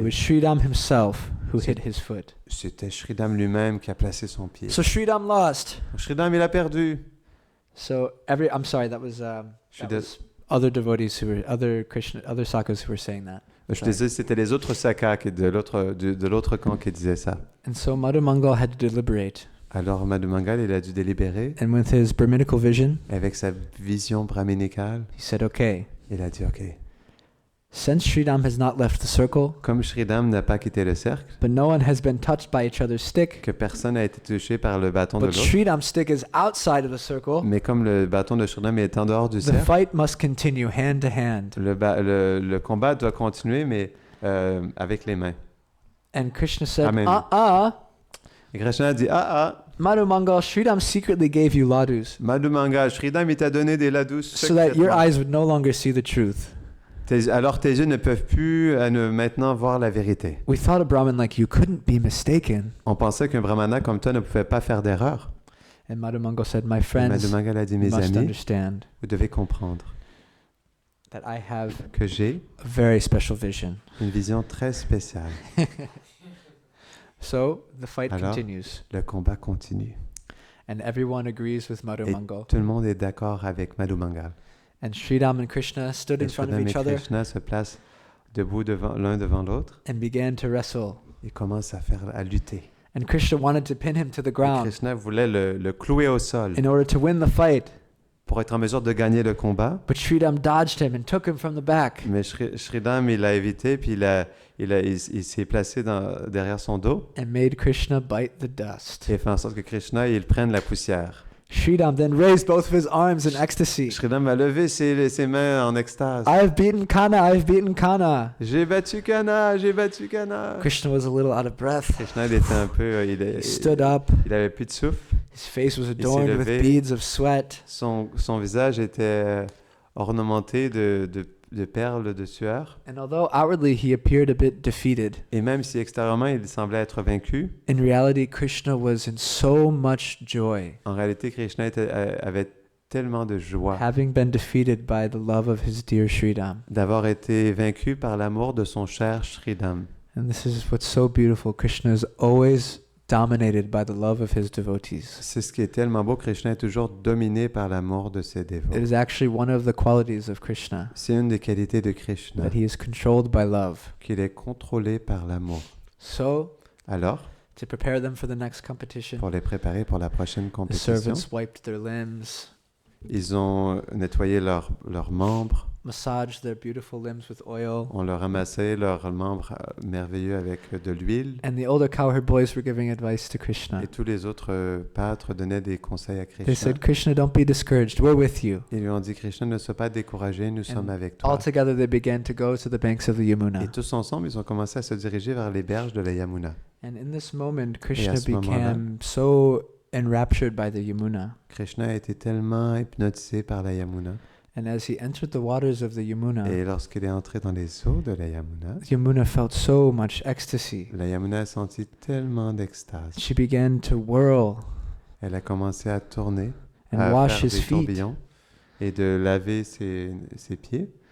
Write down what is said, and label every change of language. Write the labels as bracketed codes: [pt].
[en] was Sridham himself who hit his foot. [fr] C'était Sridham lui-même qui a placé son pied. [en] So Sridham lost. [fr] Sridham, il a perdu. [en] So I'm sorry, that was [fr] suis [en] that was other devotees who were other sakas who were saying that. [fr] Je disais, c'était les autres sakas de l'autre camp qui disaient ça. [en] And so Madhumangal had to deliberate. [fr] Alors Madhumangal, il a dû délibérer [en] And with his Brahminical vision, [fr] avec sa vision brahminicale. [en] he said, okay, [fr] Il a dit, ok, [en] since Sridham has not left the circle, [fr] comme Sridham n'a pas quitté le cercle, [en] but no one has been touched by each other's stick, [fr] que personne n'a été touché par le bâton de [en] but [fr] l'autre, [en] Sridham's stick is outside of the circle, [fr] mais comme le bâton de Sridham est en dehors du [en] the [fr] cercle, [en] fight must continue hand to hand. [fr] le combat doit continuer, mais avec les mains. [en] And Krishna said, [fr] Amen. Et Krishna a dit, [en] Madhumangal, Sridham secretly gave you ladus [fr] Madhumangal, Sridham, il t'a donné des ladus [en] so that your [fr] secrètement. [en] eyes would no longer see the truth. [fr] Alors tes yeux ne peuvent plus maintenant voir la vérité. [en] We thought a Brahmin like you couldn't be mistaken. [fr] On pensait qu'un brahmana comme toi ne pouvait pas faire d'erreur. [en] And Madhumangal said, my [fr] Et [en] friends, [fr] Madhumangal a dit, [en] you [fr] mes [en] must [fr] amis, [en] understand [fr] vous devez comprendre [en] that I have [fr] que j'ai [en] a very special vision. [fr] une vision très spéciale. [en] So the fight [fr] Alors, [en] continues. [fr] Le combat continue. [en] And everyone agrees with Madhumangal. [fr] Tout le monde est d'accord avec Madhumangal. [en] And Sridham and Krishna stood [fr] Et [en] in front of [fr] Sridham [en] each [fr] et [en] other [fr] Krishna se placent debout l'un devant l'autre. [en] and began to wrestle. [fr] Ils commencent à lutter. [en] And Krishna wanted to pin him to the [fr] Et [en] ground [fr] Krishna voulait le clouer au sol [en] in order to win the fight. [fr] pour être en mesure de gagner le combat. [en] But Sridham dodged him and took him from the back. [fr] Mais Sridham, il l'a évité, puis il s'est placé derrière son dos [en] And made Krishna bite the dust. [fr] et fait en sorte que Krishna, il prenne la poussière. [en] Sridham then raised both of his arms in ecstasy. [fr] Sridham a levé ses mains en extase. [en] I've beaten Kana, I've beaten Kana. [fr] J'ai battu Kana, j'ai battu Kana. [en] Krishna was a little out of breath. [fr] Krishna, il était un peu, [en] He stood up. [fr] il avait plus de souffle. [en] His face was adorned with [fr] levé. [en] beads of sweat. [fr] Son visage était ornementé de perles de sueur. [en] And although outwardly he appeared a bit defeated, [fr] Et même si extérieurement il semblait être vaincu, [en] in reality Krishna was in so much joy, [fr] en réalité Krishna avait tellement de joie [en] having been defeated by the love of his dear Sridham. [fr] d'avoir été vaincu par l'amour de son cher Sridham. [en] And this is what's so beautiful. Krishna is always dominated by the love of his devotees. [fr] C'est ce qui est tellement beau. Krishna est toujours dominé par l'amour de ses dévots. [en] It is actually one of the qualities of Krishna, [fr] C'est une des qualités de Krishna, [en] that he is controlled by love. [fr] qu'il est contrôlé par l'amour. [en] So, [fr] Alors, [en] to prepare them for the next competition, [fr] pour les préparer pour la prochaine [en] the [fr] compétition, [en] servants wiped their limbs, [fr] ils ont nettoyé leurs membres, [en] massaged their beautiful limbs with oil, [fr] on leur ramassait leurs membres merveilleux avec de l'huile. [en] and the older cowherd boys were giving advice to Krishna. [fr] Et tous les autres pâtres donnaient des conseils à [en] They [fr] Krishna. [en] said, Krishna, don't be discouraged. We're with you. [fr] Ils lui ont dit, Krishna, ne sois pas découragé, nous sommes avec [en] All together they began to go to the banks of the [fr] Et [en] Yamuna. [fr] tous ensemble, ils ont commencé à se diriger vers les berges de la Yamuna. [en] And in this moment, Krishna [fr] ce moment-là, [en] became so enraptured by the Yamuna. [fr] Krishna a été tellement hypnotisé par la Yamuna. [en] And as he entered the waters of the Yamuna, [fr] Et lorsqu'il est entré dans les eaux de la [en] Yamuna felt so much ecstasy. [fr] Yamuna a senti tellement d'extase. [en] She began to whirl [fr] Elle a commencé à tourner, [en] and [fr] à [en] wash [fr] faire [en] his [fr] des [en] feet. [fr] tourbillons et de laver ses pieds.